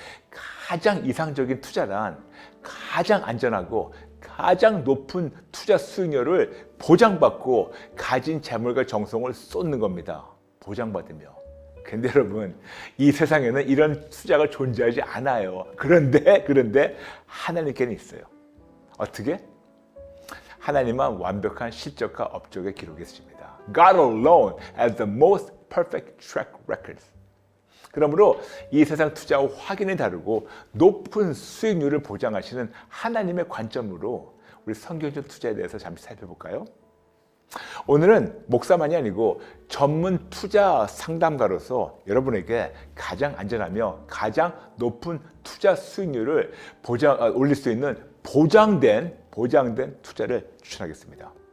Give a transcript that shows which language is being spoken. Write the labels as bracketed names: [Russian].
[Korean] 가장 이상적인 투자란 가장 안전하고 가장 높은 투자 수익률을 보장받고 가진 재물과 정성을 쏟는 겁니다. 보장받으며. 근데 여러분, 이 세상에는 이런 투자가 존재하지 않아요. 그런데 하나님께는 있어요. 어떻게? 하나님은 완벽한 실적과 업적의 기록이 있습니다. [English] God alone has the most perfect track records. [Korean] 그러므로 이 세상 투자와 확연히 다르고 높은 수익률을 보장하시는 하나님의 관점으로 우리 성경적 투자에 대해서 잠시 살펴볼까요? 오늘은 목사만이 아니고 전문 투자 상담가로서 여러분에게 가장 안전하며 가장 높은 투자 수익률을 올릴 수 있는 보장된 투자를 추천하겠습니다.